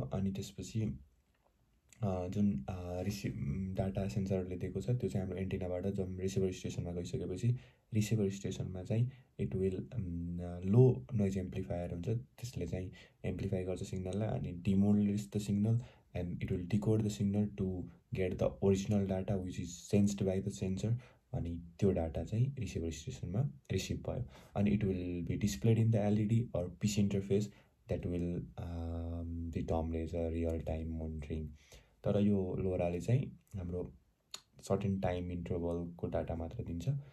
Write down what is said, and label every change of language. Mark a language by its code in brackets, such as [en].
[ne] अनि त्यसपछि जुन डाटा सेन्सरले दिएको छ त्यो चाहिँ हाम्रो एन्टिनाबाट जब रिसिभर स्टेसनमा गइसकेपछि रिसिभर स्टेसनमा चाहिँ [en] it will low noise amplifier [ne] हुन्छ, त्यसले चाहिँ एम्प्लिफाई गर्छ सिग्नललाई, अनि [en] Demodulates the signal and it will decode the signal to get the original data which is sensed by the sensor. [ne] अनि त्यो डाटा चाहिँ रिसिभर स्टेसनमा रिसिभ भयो, [en] अनि it will be displayed in the LED or PC interface that will be termed as a real time monitoring. [ne] तर यो लोराले चाहिँ हाम्रो सर्टेन टाइम इन्टरभलको डाटा मात्र दिन्छ।